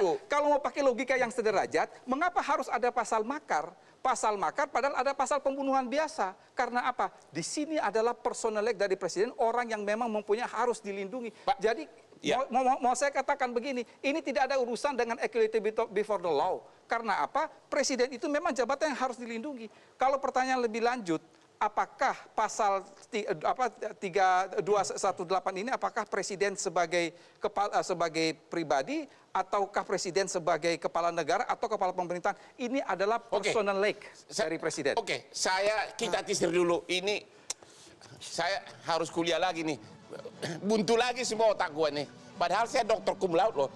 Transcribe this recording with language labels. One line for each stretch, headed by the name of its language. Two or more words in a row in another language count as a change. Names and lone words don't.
Indonesian: setuju. kalau mau pakai logika yang sederajat, mengapa harus ada pasal makar? Pasal makar padahal ada pasal pembunuhan biasa. Karena apa? Di sini adalah personal dari presiden, orang yang memang mempunyai harus dilindungi. Pak, Jadi ya. mau saya katakan begini, ini tidak ada urusan dengan
English: equality before the law.
Indonesian: Karena apa? Presiden itu memang jabatan yang harus dilindungi. Kalau pertanyaan lebih lanjut, apakah pasal 3218 ini apakah presiden sebagai sebagai pribadi ataukah presiden sebagai kepala negara atau kepala pemerintahan? Ini adalah Oke. personal lake dari presiden. Oke, kita teaser dulu. Ini saya harus kuliah lagi nih. Buntu lagi semua otak gue nih. Padahal saya dokter
Latin: cum laude
Indonesian: loh.